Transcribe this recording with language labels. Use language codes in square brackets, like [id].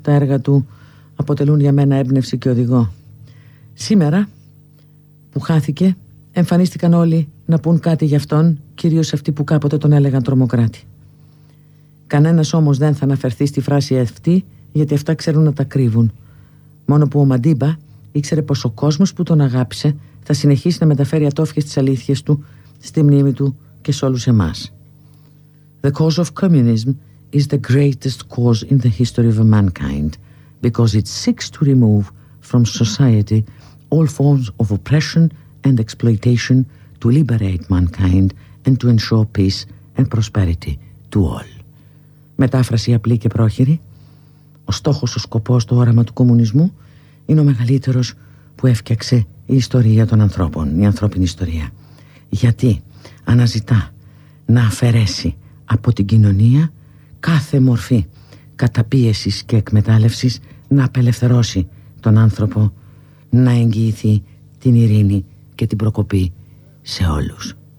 [el] Τα έργα του αποτελούν για μένα έμπνευση και οδηγό. Σήμερα που χάθηκε, εμφανίστηκαν όλοι να πούν κάτι για αυτόν, κυρίως αυτοί που κάποτε τον έλεγαν τρομοκράτη. Κανένας όμως δεν θα αναφερθεί στη φράση αυτή, γιατί αυτά ξέρουν να τα κρύβουν. Μόνο που ο Μαντίμπα ήξερε πως ο κόσμος που τον αγάπησε θα συνεχίσει να μεταφέρει ατόφιες τις αλήθειες του στη μνήμη του και σε όλους εμάς. [en] The cause of communism is the greatest cause in the history of mankind, because it seeks to remove from society all forms of oppression and exploitation to liberate mankind and to ensure peace and prosperity to all. [el] Μετάφραση απλή και πρόχειρη. Ο στόχος, ο σκοπός, το όραμα του κομμουνισμού είναι ο μεγαλύτερος που έφτιαξε η ιστορία των ανθρώπων, η ανθρώπινη ιστορία. Γιατί αναζητά να αφαιρέσει από την κοινωνία κάθε μορφή καταπίεσης και εκμετάλλευσης, να απελευθερώσει τον άνθρωπο, να εγγυηθεί την ειρήνη και την προκοπή σε όλους.